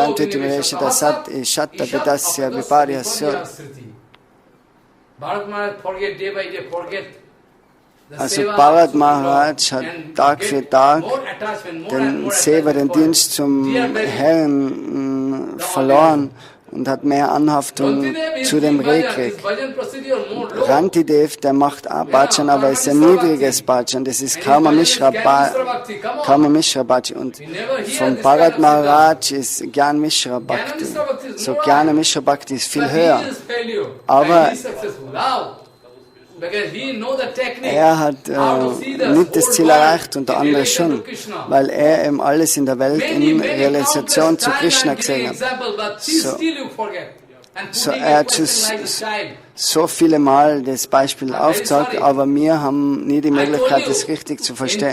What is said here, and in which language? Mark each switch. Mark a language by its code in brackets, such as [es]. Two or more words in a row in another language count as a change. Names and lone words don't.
[de] Also Bharat Maharaj hat Tag für Tag den Seva, den Dienst zum Herrn verloren und hat mehr Anhaftung zu dem Reh gekriegt. Rantidev, der macht auch Bhajan, aber es ist ein niedriges Bhajan, das ist [sa] Karma Mishra Bhajan. [de] Und von Bharat Maharaj ist [sa] Gyan Mishra Bhakti. [de] So [sa] Gyan Mishra Bhakti [de] ist viel höher. Aber er hat nicht das Ziel erreicht und der andere schon, weil er eben alles in der Welt in Realisation zu Krishna gesehen hat. So, er hat schon so viele Mal das Beispiel aufgezeigt, aber wir haben nie die Möglichkeit, das richtig zu verstehen.